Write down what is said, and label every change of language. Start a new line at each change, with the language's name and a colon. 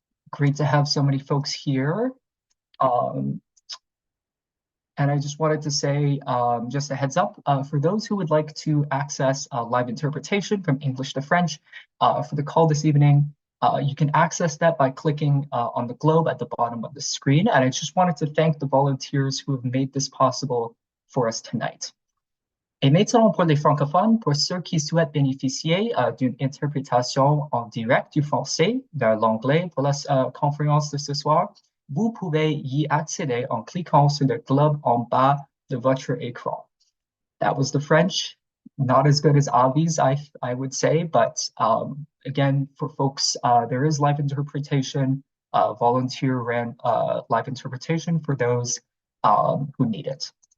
English: Great to have so many folks here. And I just wanted to say, just a heads up, for those who would like to access live interpretation from English to French for the call this evening, you can access that by clicking on the globe at the bottom of the screen. And I just wanted to thank the volunteers who have made this possible for us tonight.
French: Et maintenant, pour les francophones, pour ceux qui souhaitent bénéficier d'une interprétation en direct du français vers l'anglais pour la conférence de ce soir, vous pouvez y accéder en cliquant sur le globe en bas de votre écran.
English: That was the French, not as good as Avi's, I would say, but again, for folks, there is live interpretation, volunteer ran live interpretation for those who need it.